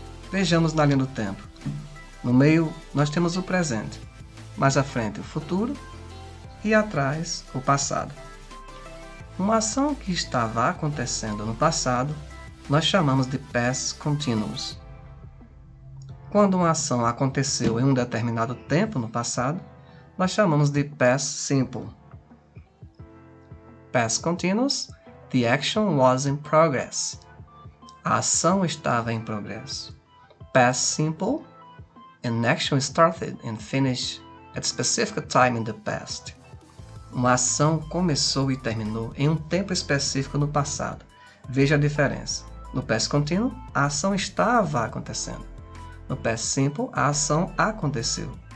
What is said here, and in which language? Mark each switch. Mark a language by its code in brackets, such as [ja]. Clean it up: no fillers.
[pt] Vejamos na linha do tempo. No meio, nós temos o presente, mais à frente o futuro e atrás o passado. Uma ação que estava acontecendo no passado, nós chamamos de Past Continuous. Quando uma ação aconteceu em um determinado tempo no passado, nós chamamos de Past Simple. [en] Past Continuous, the action was in progress. [pt] A ação estava em progresso. [en] Past Simple, an action started and finished at a specific time in the past. [pt] Uma ação começou e terminou em um tempo específico no passado. Veja a diferença. No Past Continuous, a ação estava acontecendo. No Past Simple, a ação aconteceu.